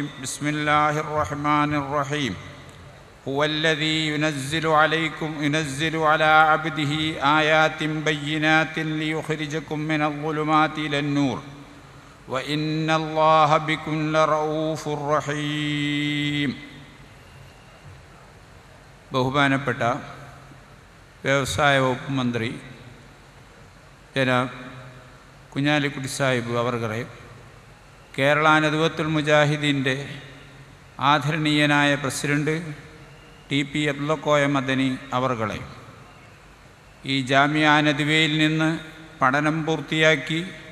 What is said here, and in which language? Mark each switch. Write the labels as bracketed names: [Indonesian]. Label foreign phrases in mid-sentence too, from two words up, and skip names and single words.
[Arabic] بسم الله الرحمن الرحيم. هو الذي ينزل على عبده آيات بينات ليخرجكم من الظلمات إلى النور وإن الله بكم لرؤوف رحيم. [Malayalam] ബഹുമാനപ്പെട്ട വ്യവസായ വകുപ്പ് മന്ത്രി ജനാബ് കുഞ്ഞാലിക്കുട്ടി സാഹിബ് അവർകളെ, കേരള നദ്വത്തുൽ മുജാഹിദീൻ്റെ ആദരണീയനായ പ്രസിഡന്റ് TP അബ്ദുൽ മദനി അവർകളെ, ഈ ജാമിഅ നദ്വയിൽ നിന്ന് പഠനം പൂർത്തിയാക്കി